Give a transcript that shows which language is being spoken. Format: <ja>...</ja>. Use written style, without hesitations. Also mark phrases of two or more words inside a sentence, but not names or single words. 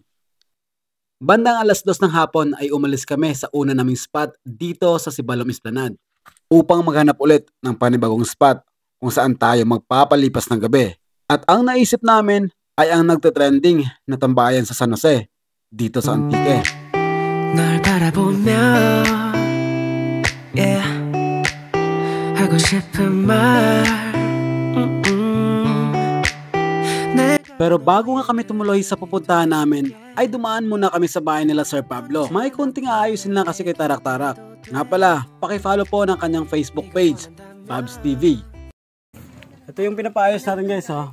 <tl>Bandang 2:00 ng hapon ay umalis kami sa una naming spot dito sa Sibalom Esplanade upang maghanap ulit ng panibagong spot kung saan tayo magpapalipas ng gabi. At ang naisip namin ay ang nagte-trending na tambayan sa San Jose dito sa Antique.</tl> <ko>널 바라보며 yeah 하고 싶은 말</ko> <tl>Pero bago nga kami tumuloy sa pupuntahan namin, ay dumaan muna kami sa bahay nila Sir Pablo. May konting aayusin lang kasi kay Tarak Tarak. Nga pala, paki-follow po ng kanyang Facebook page, Pabs TV. Ito yung pinapaayos natin guys, oh.</tl>